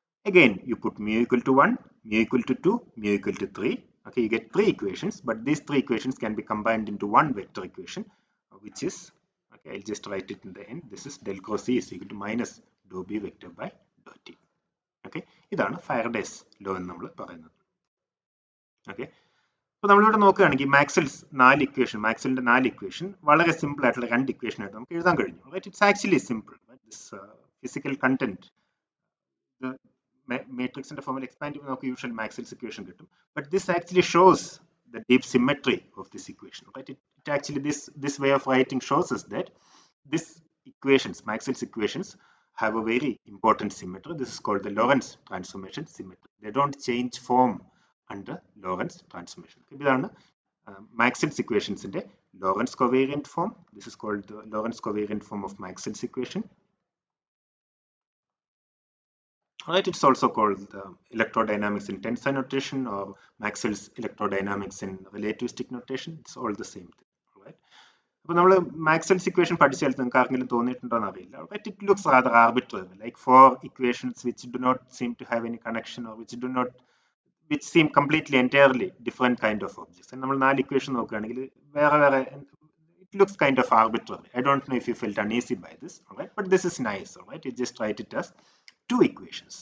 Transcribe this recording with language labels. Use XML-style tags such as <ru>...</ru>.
<en>Again, you put mu equal to 1, mu equal to 2, mu equal to 3. Okay, you get three equations, but these three equations can be combined into one vector equation, which is, okay, I'll just write it in the end. This is del cross E is equal to minus dou b vector by dou t.</en> <ml>Okay, ഇതാണ് Faraday's law എന്ന് നമ്മൾ പറയുന്നത്. Okay, അപ്പോൾ നമ്മളിവിടെ നോക്കുകയാണെങ്കിൽ മാക്സ്വെല്ലിന്റെ 4 equation വളരെ simple ആയിട്ടുള്ള 2 ഇക്വേഷൻ ആയിട്ട് നമുക്ക് എഴുതാൻ കഴിഞ്ഞു.</ml> <en>Right, it's actually simple. Right? This physical content,</en> <ml>the matrixന്റെ ഫോമിൽ എക്സ്പാൻഡ് ചെയ്യുമ്പോൾ നമുക്ക് യൂഷ്വൽ മാക്സ്വെൽസ് ഇക്വേഷൻ കിട്ടും.</ml> <en>But this actually shows the deep symmetry of this equation. Right? It actually, this way of writing shows us that this equations, Maxwell's equations, have a very important symmetry. This is called the Lorentz transformation symmetry. They don't change form under Lorentz transformation. ഇതാണ് Maxwell's equations in the Lorentz covariant form. This is called the Lorentz covariant form of Maxwell's equation. Right, it's also called electrodynamics in tensor notation or Maxwell's electrodynamics in relativistic notation. It's all the same thing. Right.</en> <ml>അപ്പോൾ നമ്മൾ Maxwell's equation പഠിച്ചാൽ നിങ്ങൾക്ക് ആർക്കെങ്കിലും തോന്നിയിട്ടുണ്ടോ എന്ന് അറിയില്ല.</ml> <en>Right, it looks rather arbitrary, like four equations which do not seem to have any connection or which seem completely entirely different kind of objects. And</en> <ml>നമ്മൾ നാല് ഇക്വേഷൻ നോക്കുകയാണെങ്കിൽ വേറെ</ml> <en>it looks kind of arbitrary. I don't know if you felt uneasy by this, all right, but this is nice. All right, you just write it as two equations.</en>